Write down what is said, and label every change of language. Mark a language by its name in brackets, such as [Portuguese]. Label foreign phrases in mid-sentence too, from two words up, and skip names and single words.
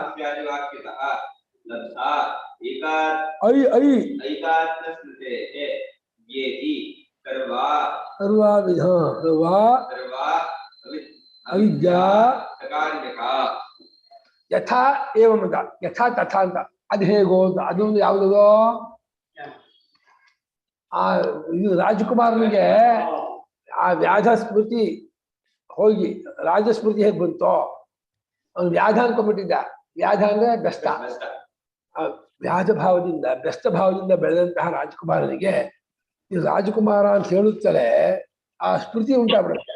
[Sanskrit] ಸರ್ವಾವಿಧ ಅವಿದ್ಯಾ ಯಥಾ ಏವಂ ಅಂತ, ಯಥಾ ತಥಾ ಅಂತ. [Kannada] ಅದು ಹೇಗೋ ಅಂತ, ಅದೊಂದು ಯಾವುದೋ ಆ ಇದು ರಾಜಕುಮಾರನಿಗೆ ಆ ವ್ಯಾಧ ಸ್ಮೃತಿ ಹೋಗಿ ರಾಜಸ್ಮೃತಿ ಹೇಗೆ ಬಂತೋ ಅವನು ವ್ಯಾಧ ಅನ್ಕೊಂಡ್ಬಿಟ್ಟಿದ್ದ. ವ್ಯಾಧ ಅಂದ್ರೆ ಬೆಸ್ತ. ಆ ವ್ಯಾಧ ಭಾವದಿಂದ ಬೆಸ್ತ ಭಾವದಿಂದ ಬೆಳೆದಂತಹ ರಾಜಕುಮಾರನಿಗೆ ಈ ರಾಜಕುಮಾರ ಅಂತ ಹೇಳುತ್ತಲೇ ಆ ಸ್ಮೃತಿ ಉಂಟಾಗ್ಬಿಡುತ್ತೆ.